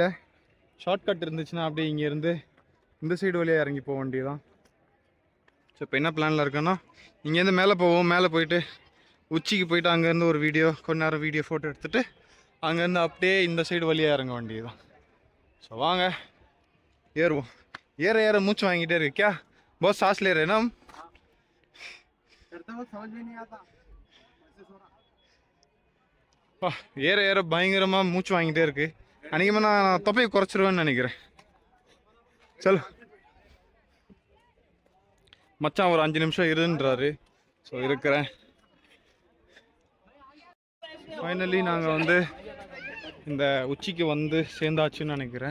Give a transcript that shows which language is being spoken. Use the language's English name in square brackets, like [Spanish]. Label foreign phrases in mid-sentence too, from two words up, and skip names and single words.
[Tamil] ஷார்ட்கட் இருந்துச்சுன்னா அப்படியே இங்கேருந்து இந்த சைடு வழியாக இறங்கி போக வேண்டியதான். ஸோ இப்போ என்ன பிளானில் இருக்கேன்னா இங்கேருந்து மேலே போவோம். மேலே போயிட்டு உச்சிக்கு போயிட்டு அங்கேருந்து ஒரு கொஞ்ச நேரம் [English] video photo [Tamil] எடுத்துகிட்டு அங்கேருந்து அப்படியே இந்த சைடு வழியாக இறங்க வேண்டியதுதான். ஸோ வாங்க ஏறுவோம். ஏற ஏற மூச்சு வாங்கிட்டே இருக்கு. [Hindi] क्या बहुत सांस ले रहे हैं ना हम? [Tamil] ஏற ஏற பயங்கரமாக மூச்சு வாங்கிட்டே இருக்கு. அன்றைக்கி நான் தொப்பையை குறைச்சிருவேன்னு நினைக்கிறேன். சல் மச்சான் ஒரு 5 நிமிஷம் இருன்றாரு. ஸோ இருக்கிறேன். ஃபைனலி நாங்கள் வந்து இந்த உச்சிக்கு வந்து சேர்ந்தாச்சுன்னு நினைக்கிறேன்.